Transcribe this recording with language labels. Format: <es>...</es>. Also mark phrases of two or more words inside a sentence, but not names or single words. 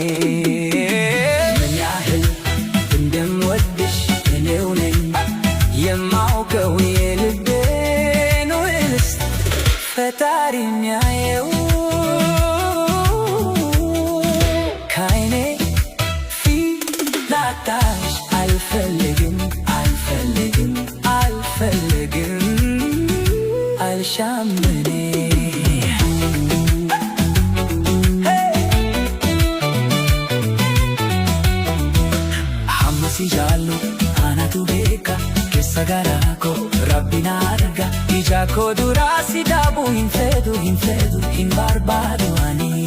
<am>ምን ያህል እንደምወድሽ እኔው ነኝ የማውቀው የልቤን ውስጥ ፈጣሪ የሚያየው ከዓይኔ ፊት ላጣሽ አልፈልግም አልሻም እኔ</am> <om>Hammasi jaallu anatu beeka keessa garaa koo Rabbiin argaa ija koo duraa si dhabuu hin fedhu hin barbaadu ani</om>